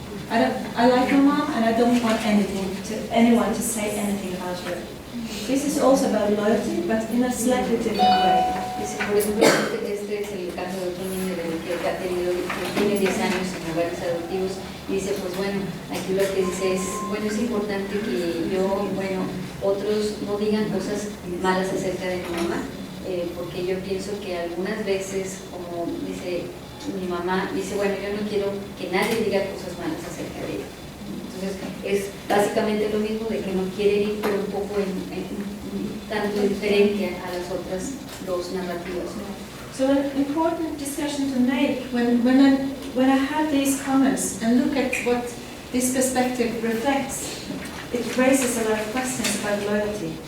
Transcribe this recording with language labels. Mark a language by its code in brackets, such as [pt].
[en] I like my mom, and I don't want anyone to say anything about her. This is also about loyalty, but in a slightly different way. [es] Dice, por ejemplo, este es el caso de otro niño que tiene 10 años en hogares adoptivos, y dice, pues bueno, aquí lo que dice es, bueno, es importante que yo, bueno, otros no digan cosas malas acerca de mi mamá, porque yo pienso que algunas veces, como dice mi mamá, dice, bueno, yo no quiero que nadie diga cosas malas acerca de ella. Entonces, es básicamente lo mismo de que no quiere ir, pero un poco tanto diferente a las otras dos narrativas. [en] So an important discussion to make when I have these comments and look at what this perspective reflects, it raises a lot of questions about loyalty.